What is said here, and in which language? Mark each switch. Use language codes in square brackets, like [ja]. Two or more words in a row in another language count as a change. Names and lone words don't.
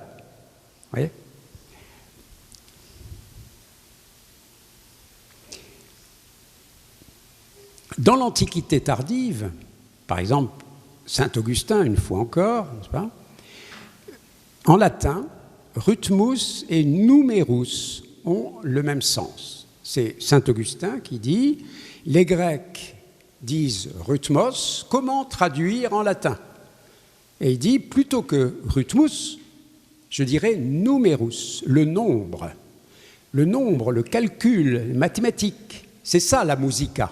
[fr] Vous voyez ? Dans l'Antiquité tardive, par exemple, Saint Augustin, une fois encore, n'est-ce pas ? En latin, [la] rhythmus et numerus [fr] ont le même sens. C'est saint Augustin qui dit « Les Grecs disent rhythmos, comment traduire en latin ?» Et il dit « Plutôt que rhythmus, je dirais numerus, le nombre. Le nombre, le calcul, mathématique, c'est ça la musica.